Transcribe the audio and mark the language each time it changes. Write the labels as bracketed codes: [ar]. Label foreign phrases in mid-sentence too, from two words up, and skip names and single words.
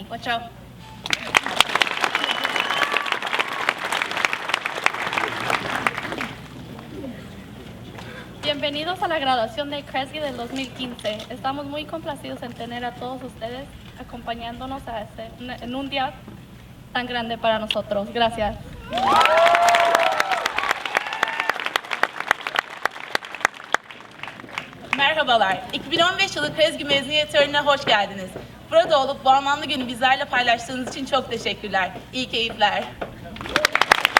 [en] Watch out. [es] Bienvenidos a la graduación de Kresge del 2015. Estamos muy complacidos en tener a todos ustedes acompañándonos en un día tan grande para nosotros. Gracias. [tr] Merhabalar, 2015 yılı Kresge mezuniyet törenine hoş geldiniz. Burada olup bu anlamlı günü bizlerle paylaştığınız için çok teşekkürler. İyi keyifler.